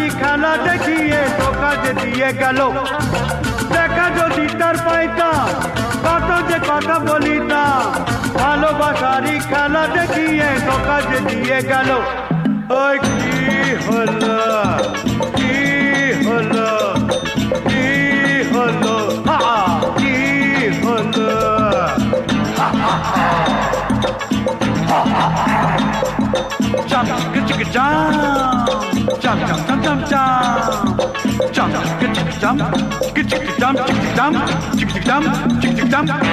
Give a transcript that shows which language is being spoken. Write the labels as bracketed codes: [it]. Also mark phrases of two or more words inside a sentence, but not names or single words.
[bn] খেলা দেখিয়ে ধোকা যে দিয়ে গেল টাকা যদি তার পাইতাম কত যে কথা বলিতাম ভালোবাসারই খেলা দেখিয়ে ধোকা যে দিয়ে গেল ওই কি হলো কি হলো কি হলো কি হলো [en] jump chicka chicka jump jump jump jump jump jump chicka chicka jump chicka chicka jump chicka jump chicka jump chicka jump